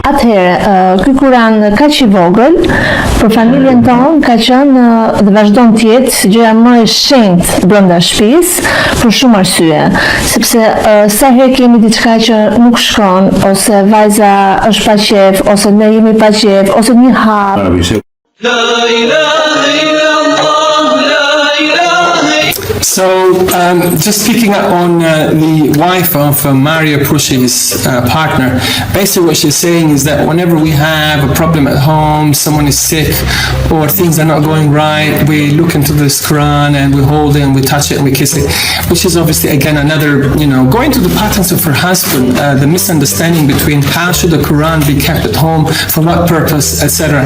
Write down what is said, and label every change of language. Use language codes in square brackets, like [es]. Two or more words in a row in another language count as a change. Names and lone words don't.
[sq] Atëherë, ky Kur'an kaq i vogël për familjen tonë ka qenë dhe vazhdon të jetë gjëja më e shenjtë brenda shtëpisë për shumë arsye, sepse sa herë kemi diçka që nuk shkon, ose vajza është pa qef, ose ne jemi pa qef, ose një hap. [en] So, just picking up on the wife of Mario Pushi's partner, basically what she's saying is that whenever we have a problem at home, someone is sick, or things are not going right, we look into this Quran and we hold it and we touch it and we kiss it, which is obviously, again, another, going to the patterns of her husband, the misunderstanding between how should the Quran be kept at home, for what purpose, etc.